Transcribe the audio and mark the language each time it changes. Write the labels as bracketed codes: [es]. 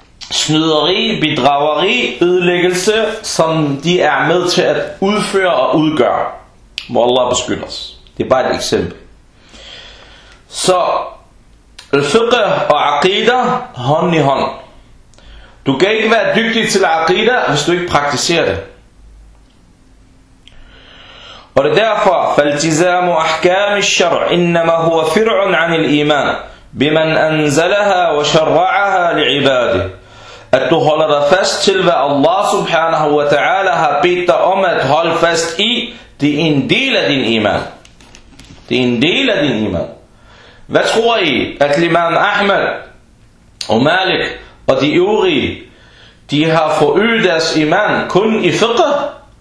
[da] Snyderi, bedrageri, ødelæggelse, som de er med til at udføre og udgøre. Må Allah beskytte os. Det er bare et eksempel. Så al-fiqh og aqida hånd i hånd. Du kan ikke være dygtig til aqida, hvis du ikke praktiserer det. Og det er derfor, [ar] فالتزام احكام الشرع انما هو فرع عن الايمان بمن انزلها وشرعها لعباده. [da] At du holder dig fast til hvad Allah subhanahu wa ta'ala har bedt dig om at holde fast i, det er en del af din iman. Det er en del af din iman. Hvad tror I, at Imam Ahmed og Malik og de øvrige, de har forøget deres iman kun i fiqh?